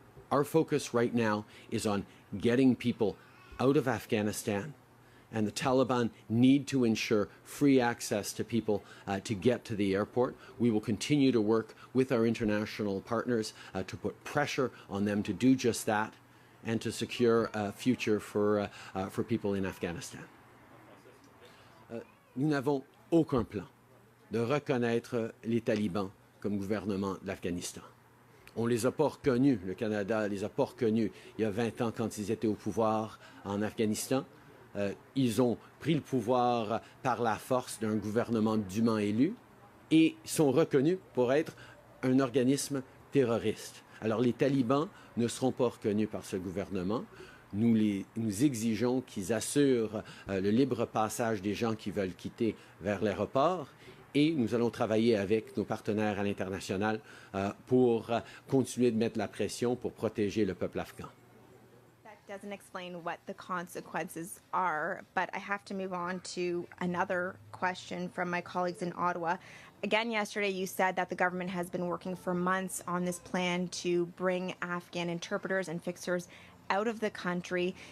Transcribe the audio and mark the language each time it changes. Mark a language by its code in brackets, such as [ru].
[en] Our focus right now is on getting people out of Afghanistan, and the Taliban need to ensure free access to people to get to the airport. We will continue to work with our international partners to put pressure on them to do just that and to secure a future for people in Afghanistan. [fr] Nous n'avons aucun plan de reconnaître les talibans comme gouvernement de l'Afghanistan. On ne les a pas reconnus, le Canada ne les a pas reconnus il y a 20 ans quand ils étaient au pouvoir en Afghanistan. Ils ont pris le pouvoir par la force d'un gouvernement dûment élu et sont reconnus pour être un organisme terroriste. Alors les talibans ne seront pas reconnus par ce gouvernement. Nous exigeons qu'ils assurent le libre passage des gens qui veulent quitter vers l'aéroport et nous allons travailler avec nos partenaires à l'international pour continuer de mettre la pression pour protéger le peuple afghan. [en] Doesn't explain what the consequences are, but I have to move on to another question from my colleagues in Ottawa. Again, yesterday you said that the government has been working for months on this plan to bring Afghan interpreters and fixers out of the country.